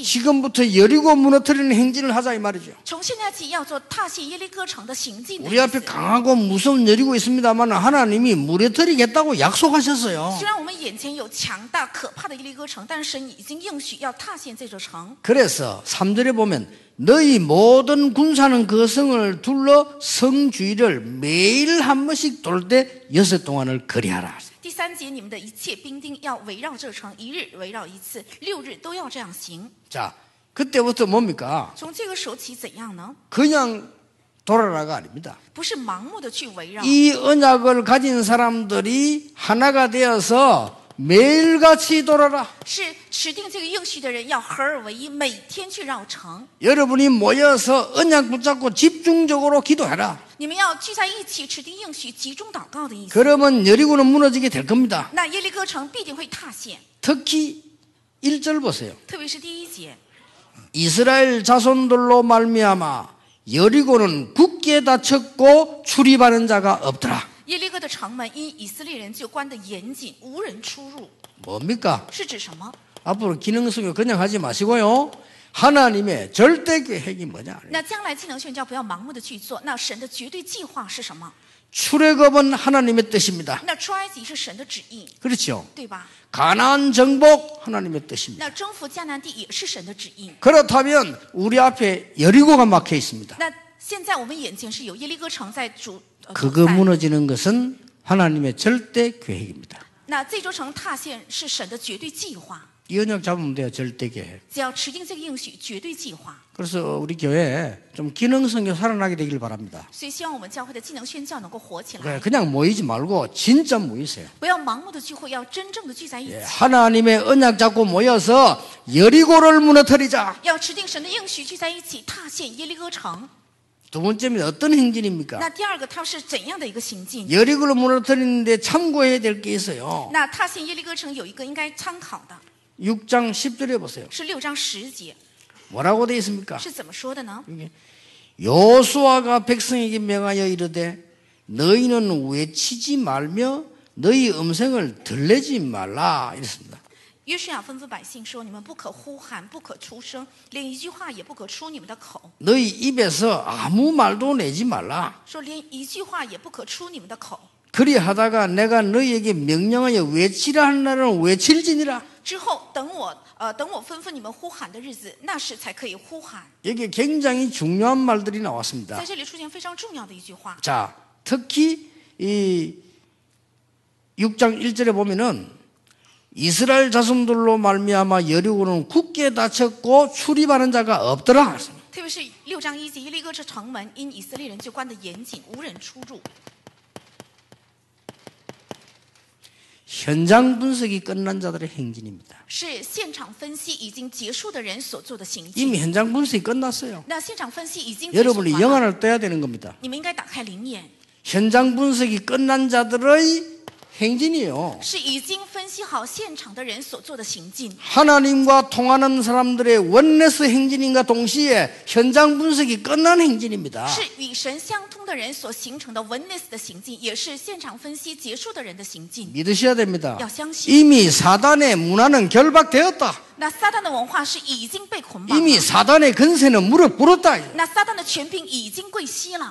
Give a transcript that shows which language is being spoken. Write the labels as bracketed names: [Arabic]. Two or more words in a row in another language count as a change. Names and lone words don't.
[Korean] 지금부터 여리고 무너뜨리는 행진을 하자 이 말이죠. [Chinese] 从现在起要做踏陷耶利哥城的行进的 [Korean] 우리 [Chinese] 意 [Korean] 앞에 [Chinese] 思。 [Korean] 강하고 무서운 여리고 있습니다만 하나님이 무너뜨리겠다고 약속하셨어요. [Chinese] 虽然我们眼前有强大可怕的耶利哥城，但是神已经应许要踏陷这座城。 [Korean] 그래서 3절에 보면 너희 모든 군사는 그 성을 둘러 성 주위를 매일 한 번씩 돌 때 6 동안을 거리하라. [Chinese] 第三节，你们的一切兵丁要围绕这城，一日围绕一次，6日都要这样行。 [Korean] 자, 그때부터 뭡니까? [Chinese] 从这个时候起怎样呢？ [Korean] 그냥 돌아라가 아닙니다. [Chinese] 不是盲目的去围绕， [Korean] 이 언약을 가진 사람들이 하나가 되어서 매일같이 돌아라. [Chinese] 是持定这个应许的人要合而为一，每天去绕城。 [Korean] 여러분이 모여서 언약 붙잡고 집중적으로 기도해라. [Chinese] 你们要聚在一起，持定应许，集中祷告的意思。 [Korean] 그러면 여리고는 무너지게 될 겁니다. [Chinese] 那耶利哥城必定会塌陷， [Korean] 특히 1절 보세요. [Chinese] 特别是第一节， [Korean] 이스라엘 자손들로 말미암아 여리고는 굳게 닫혔고 출입하는 자가 없더라. [Chinese] 耶利哥的城门因以色列人就关得严谨，无人出入， [Korean] 뭡니까? [Chinese] 是指什么？ [Korean] 앞으로 기능성교 그냥 하지 마시고요. 하나님의 절대 계획이 뭐냐? [Chinese] 那将来技能宣教不要盲目的去做，那神的绝对计划是什么？ [Korean] 출애굽은 하나님의 뜻입니다. [Chinese] 那出埃及是神的旨意， [Korean] 그렇죠? [Chinese] 对吧？ [Korean] 가나안 정복 하나님의 뜻입니다. [Chinese] 那征服迦南地也是神的旨意。 [Korean] 그렇다면 우리 앞에 여리고가 막혀 있습니다. [Chinese] 那现在我们眼前是有耶利哥城在主 [Korean] 그거 [Chinese] 在 [Korean] 무너지는 것은 하나님의 절대 계획입니다. [Chinese] 那这座城塌陷是神的绝对计划， [Korean] 이 언약 잡으면 돼요. 절대 계획. [Chinese] 只要持定这个应许，绝对计划。 [Korean] 그래서 우리 교회 좀 기능성교 살아나게 되길 바랍니다. [Chinese] 所以希望我们教会的技能宣教能够活起来， [Korean] 그래, 그냥 모이지 말고 진짜 모이세요. [Chinese] 不要盲目的聚会，要真正的聚在一起， [Korean] 하나님의 언약 잡고 모여서 여리고를 무너뜨리자. [Chinese] 要持定神的应许，聚在一起踏陷耶利哥城。 [Korean] 두 번째는 어떤 행진입니까? [Chinese] 那第二个，它是怎样的一个行进？ [Korean] 여리고를 무너뜨리는데 참고해야 될 게 있어요. [Chinese] 那踏陷耶利哥城有一个应该参考的， [Korean] 6장 10절에 보세요. [Chinese] 是6章10节， [Korean] 뭐라고 되어 있습니까? [Chinese] 是怎么说的呢？ [Korean] 여호수아가 백성에게 명하여 이르되 너희는 외치지 말며 너희 음성을 들내지 말라 이랬습니다. [Chinese] 约书亚吩咐百姓说：“你们不可呼喊，不可出声，连一句话也不可出你们的口。 [Korean] 너희 입에서 아무 말도 내지 말라. [Chinese] 说连一句话也不可出你们的口。 [Korean] 그리하다가 내가 너희에게 명령하여 외치라 하는 날은 외칠지니라. [Chinese] 之后等我吩咐你们呼喊的日子，那时才可以呼喊。 [Korean] 여기 굉장히 중요한 말들이 나왔습니다. [Chinese] 在这里出现非常重要的一句话。 [Korean] 자, 특히 이 6장 1절에 보면은 이스라엘 자손들로 말미암아 여리고는 굳게 닫혔고 출입하는 자가 없더라. [Chinese] 特别是6章1节，耶利哥这城门因以色列人就关得严谨，无人出入。 [Korean] 현장 분석이 끝난 자들의 행진입니다. [Chinese] 是现场分析已经结束的人所做的行径。 [Korean] 이미 현장 분석이 끝났어요. [Chinese] 那现场分析已经结束 [Korean] 여러분이 [Chinese] 完了， [Korean] 영안을 떠야 되는 겁니다. [Chinese] 你们应该打开灵眼。 [Korean] 현장 분석이 끝난 자들의 행진이에요. [Chinese] 是已经分析好现场的人所做的行进， [Korean] 하나님과 통하는 사람들의 원네스 행진인가 동시에 현장 분석이 끝난 행진입니다. [Chinese] 是与神相通的人所形成的 witness 的行进，也是现场分析结束的人的行进。 [Korean] 믿으셔야 됩니다. [Chinese] 要相信， [Korean] 이미 사단의 문화는 결박되었다. [Chinese] 那撒旦的文化是已经被捆绑 [Korean] 이미 [Chinese] 了， [Korean] 사단의 근세는 무릎 꿇었다. [Chinese] 那撒旦的权柄已经跪膝了，